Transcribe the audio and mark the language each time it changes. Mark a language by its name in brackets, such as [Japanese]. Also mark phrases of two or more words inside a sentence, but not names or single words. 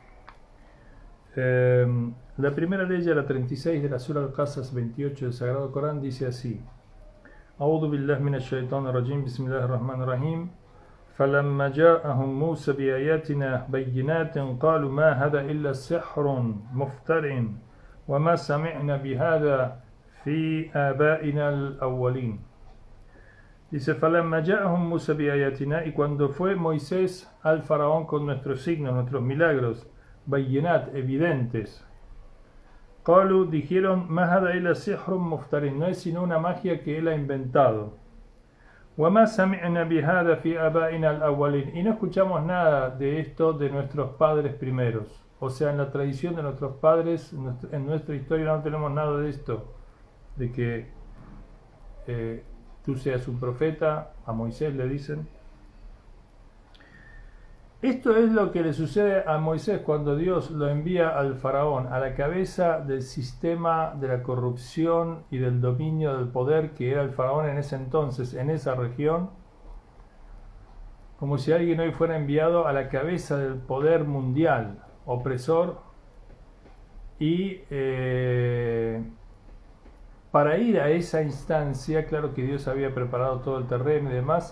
[Spanish] La primera ley, la 36 de la Sura Al-Qasas 28 del Sagrado Corán, dice así: [Arabic] أعوذ بالله من الشيطان الرجيم بسم الله الرحمن الرحيم. فلما جاءهم موسى بآياتنا بينات قالوا ما هذا إلا سحر مفتر وما سمعنا بهذا في آبائنا الأولين. Dice: فلما جاءهم موسى بآياتنا, [Spanish] y cuando fue Moisés al faraón con nuestros signos, nuestros milagros, bayinat, evidentes, [Arabic] قالوا, dijeron, ما هذا إلا سحر مفتر, [Spanish] no es sino una magia que él ha inventado. [Arabic] وما سمعنا بهذا في آبائنا الأولين, [Spanish] y no escuchamos nada de esto de nuestros padres primeros. O sea, en la tradición de nuestros padres, en nuestra historia no tenemos nada de esto, de que tú seas un profeta. A Moisés le dicen. Esto es lo que le sucede a Moisés cuando Dios lo envía al faraón, a la cabeza del sistema de la corrupción y del dominio del poder que era el faraón en ese entonces, en esa región, como si alguien hoy fuera enviado a la cabeza del poder mundial, opresor, y para ir a esa instancia, claro que Dios había preparado todo el terreno y demás.